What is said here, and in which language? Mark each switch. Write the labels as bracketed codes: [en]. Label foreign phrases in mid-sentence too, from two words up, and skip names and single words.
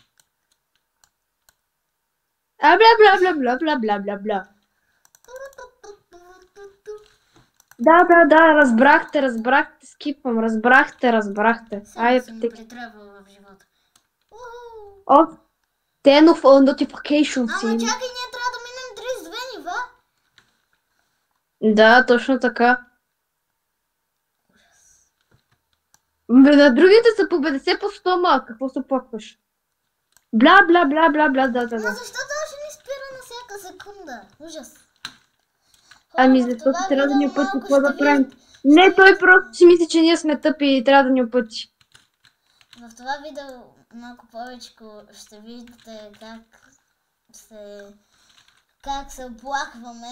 [bg] А, бла, бла, бла, бла, бла, бла, бла. Да, разбрахте, скипвам, разбрахте. Сега съм притребвала в живота. [en] О, 10 of notifications. [bg] Ама чакай, ние трябва да минем 32 нива. Да, точно така. На другите са по 50 по 100, ма, какво се плакваш? Бла, бла, бла, бла, бла, да. Но защо точно ни спира на всяка секунда? Ужас. Ами защото трябва да ни опъти какво да правим. Не, той просто си мисли, че ние сме тъпи и трябва да ни опъти. В това видео малко повече ще видите как се оплакваме.